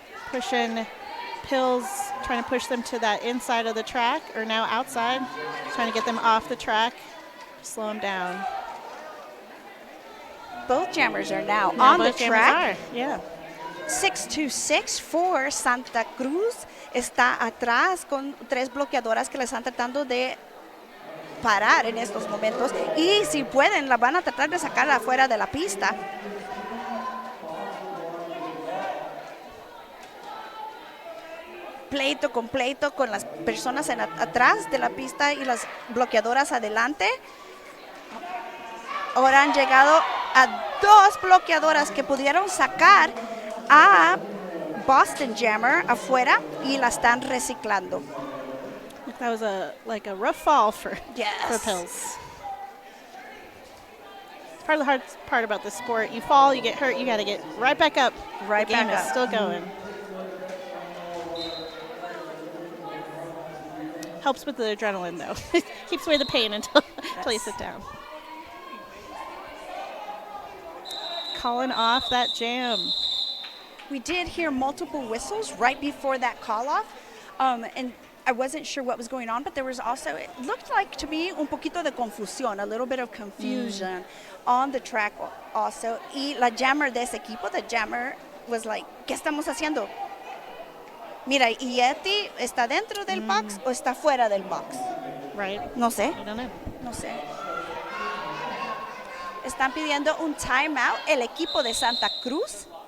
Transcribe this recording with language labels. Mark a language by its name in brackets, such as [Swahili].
[English] Pushing Pills, trying to push them to that inside of the track, or now outside, trying to get them off the track, slow them down. Both jammers are now on the track. Yeah. [Spanish] 626 for Santa Cruz está atrás con 3 bloqueadoras que le están tratando de parar en estos momentos y si pueden la van a tratar de sacar afuera de la pista. Pleito con pleito con las personas atrás de la pista y las bloqueadoras adelante. Ahora han llegado a 2 bloqueadoras que pudieron sacar a Boston Jammer afuera y la están reciclando. [English] That was a rough fall for Pills. It's part of the hard part about this sport. You fall, you get hurt, you got to get right back up. Right the game back is up. Still going. Helps with the adrenaline, though. Keeps away the pain until you sit down. Calling off that jam. We did hear multiple whistles right before that call off, and I wasn't sure what was going on, but there was also, it looked like to me [Spanish] un poquito de confusión, [English] a little bit of confusion on the track also. [Spanish] Y la jammer de ese equipo, [English] the jammer was like, [Spanish] ¿qué estamos haciendo? Mira, ¿y Yeti está dentro del box o está fuera del box? [English] Right. [Spanish] No sé. [English] I don't know. [Spanish] No sé. Están pidiendo un timeout el equipo de Santa Cruz.